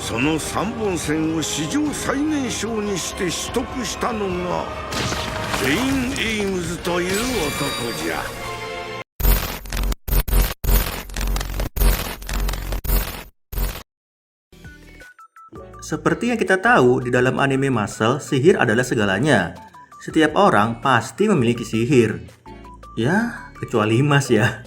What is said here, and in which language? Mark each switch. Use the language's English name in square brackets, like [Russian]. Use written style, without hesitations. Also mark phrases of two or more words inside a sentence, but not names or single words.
[Japanese] その3本線を史上最年少にして取得したのがレイン・エイムズという男じゃ。 [Indonesian] Seperti yang kita tahu, di dalam anime Muscle, sihir adalah segalanya. Setiap orang pasti memiliki sihir. Ya, kecuali Mas ya.